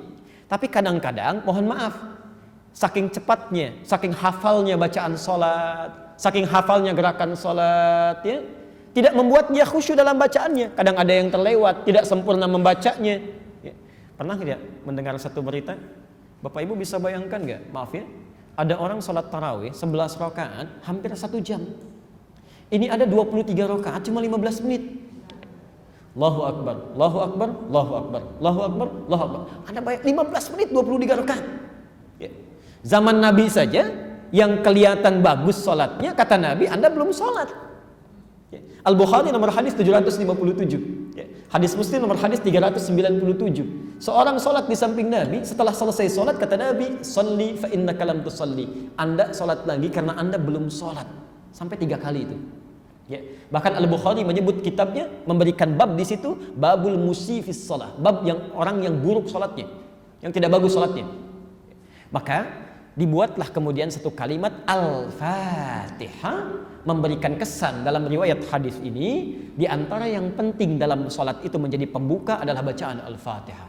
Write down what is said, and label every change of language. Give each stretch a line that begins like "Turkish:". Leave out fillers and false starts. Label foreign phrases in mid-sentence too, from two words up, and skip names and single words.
Indonesian: Tapi kadang-kadang, mohon maaf, saking cepatnya, saking hafalnya bacaan salat, saking hafalnya gerakan salat, ya, tidak membuat dia khusyuk dalam bacaannya. Kadang ada yang terlewat, tidak sempurna membacanya. Ya. Pernah tidak mendengar satu berita? Bapak Ibu bisa bayangkan nggak? Maaf ya. Ada orang sholat tarawih 11 rakaat hampir 1 jam. Ini ada 23 rakaat cuma 15 menit.
Arabic: الله أكبر، الله أكبر، الله أكبر، الله أكبر، الله أكبر.
Indonesian: Ada banyak 15 menit 23 rakaat. Ya. Zaman Nabi saja yang kelihatan bagus sholatnya, kata Nabi, Anda belum sholat. Ya. Al-Bukhari nomor hadis 757. Ya. Hadis Muslim nomor hadis 397. Seorang sholat di samping Nabi, setelah selesai sholat kata Nabi,
Arabic: "صلّ فإنك لم تصلّ."
Indonesian: Anda sholat lagi karena Anda belum sholat. Sampai 3 kali itu. Ya. Bahkan Al-Bukhari menyebut kitabnya, memberikan bab di situ,
Arabic: باب المسيء في الصلاة,
Indonesian: bab yang orang yang buruk sholatnya, yang tidak bagus sholatnya. Maka dibuatlah kemudian satu kalimat Al-Fatihah, memberikan kesan dalam riwayat hadis ini, di antara yang penting dalam sholat itu menjadi pembuka adalah bacaan Al-Fatihah.